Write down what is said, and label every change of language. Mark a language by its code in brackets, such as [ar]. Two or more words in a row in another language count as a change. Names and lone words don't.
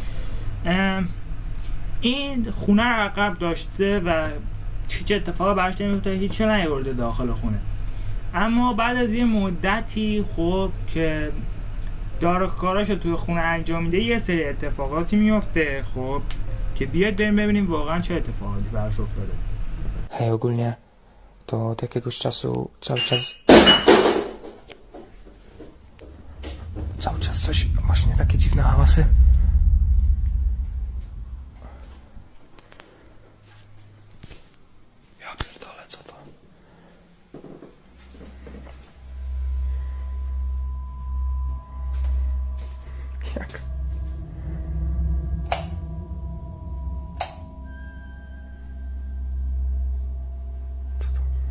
[fa] این خونه رو عقب داشته و هیچ اتفاقی براش نمیفته، هیچ چیزی نیورده داخل خونه. اما بعد از یه مدتی خب که داره کاراشو توی خونه انجام میده یه سری اتفاقاتی میفته، خب که بیاد بریم ببینیم واقعا چه اتفاقاتی براش افتاده. [pl] Hej, ogólnie to od jakiegoś czasu cały czas coś, właśnie takie dziwne hałasy. Ja pierdolę, co to? Jak? Co to?